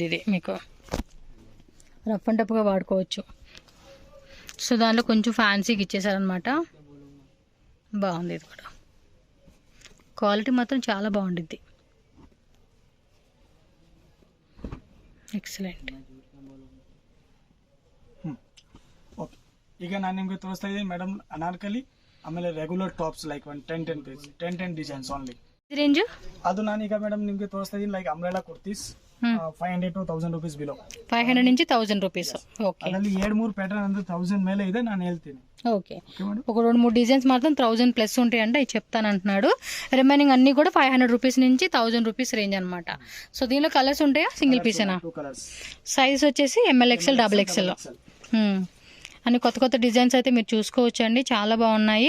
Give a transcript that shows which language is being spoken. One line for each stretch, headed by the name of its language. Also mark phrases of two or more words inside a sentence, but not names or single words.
Telugu: ఇది మీకు
English: rough and tough
Telugu: వాడుకోవచ్చు. సో దాంట్లో కొంచెం ఫ్యాన్సీకి ఇచ్చేసారనమాట, బాగుంది. ఇది కూడా క్వాలిటీ మాత్రం చాలా బాగుంటుంది, ఎక్సలెంట్.
Kannada: ಈಗ ನಾನು ನಿಮಗೆ ತೋರಿಸ್ತಾ ಇದ್ದೀನಿ ಮೇಡಮ್ ಅನಾರ್ಕಲಿ, ಆಮೇಲೆ
English: regular tops like 10 piece 10 designs only.
Kannada: ರೇಂಜ್ ಅದು ನಾನೀಗ ಮೇಡಮ್ ನಿಮಗೆ ತೋರಿಸ್ತಾ ಇದೀನಿ ಲೈಕ್
English: umbrella kurtis 500 to 1000 rupees
Kannada: ಬಿಲೋ.
Telugu: 500 నుంచి 1000 రూపీస్. ఓకే,
Kannada: ಅದರಲ್ಲಿ 2-3 ಪ್ಯಾಟರ್ನ್ ಅಂದ್ರೆ 1000 ಮೇಲೆ ಇದೆ, ನಾನು ಹೇಳ್ತೀನಿ.
Telugu: ఓకే, ఒక 2-3 డిజైన్స్ మాత్రం 1000 ప్లస్ ఉంటాయంటే అవి చెప్తాను అంటున్నాడు. రిమైనింగ్ అన్ని కూడా 500 రూపీస్ నుంచి 1000 రూపీస్ రేంజ్ అనమాట. సో దీనిలో కలర్స్ ఉంటాయా, సింగిల్ పీసేనా? 2 కలర్స్. సైజ్ వచ్చేసి ML, XL. అన్ని కొత్త కొత్త డిజైన్స్ అయితే మీరు చూసుకోవచ్చు అండి, చాలా బాగున్నాయి.